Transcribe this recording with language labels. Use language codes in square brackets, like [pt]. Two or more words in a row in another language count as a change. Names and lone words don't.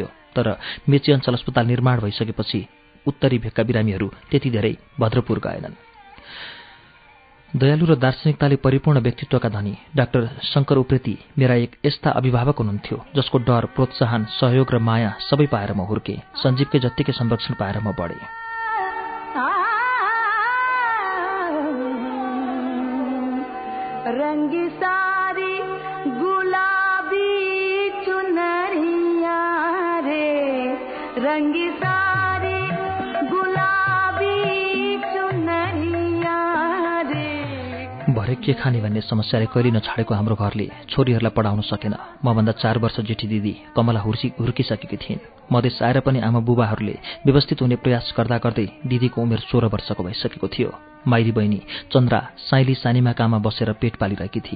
[ne] तर मेची अञ्चल अस्पताल निर्माण भइसकेपछि उत्तरी भेगका बिरामीहरू त्यति धेरै भद्रपुर गएनन्। दयालु र दार्शनिकताले परिपूर्ण व्यक्तित्वका धनी डाक्टर शङ्कर उप्रेती मेरा एक यस्ता अभिभावक हुनुहुन्थ्यो जसको डर, प्रोत्साहन, सहयोग र माया सबै पाएर म हुर्केँ। सञ्जीवकै जत्तिकै संरक्षण पाएर म बढेँ। [hi] रंगी सारी गुलाबी चुनरिया रे, रंगी सारी गुलाबी चुनरिया रे। [ne] भरे के खाने भन्ने समस्याले कहिले नछाडेको हाम्रो घरले छोरीहरूलाई पढाउन सकेन। मभन्दा 4 वर्ष जेठी दिदी कमला हुर्किसकेकी थिइन्। मधेस आएर पनि आमा बुबाहरूले व्यवस्थित हुने प्रयास गर्दा गर्दै दिदीको उमेर 16 वर्षको भइसकेको थियो। माइली बहिनी चन्द्रा साइली सानीमा काममा बसेर पेट पालिरहेकी थिए।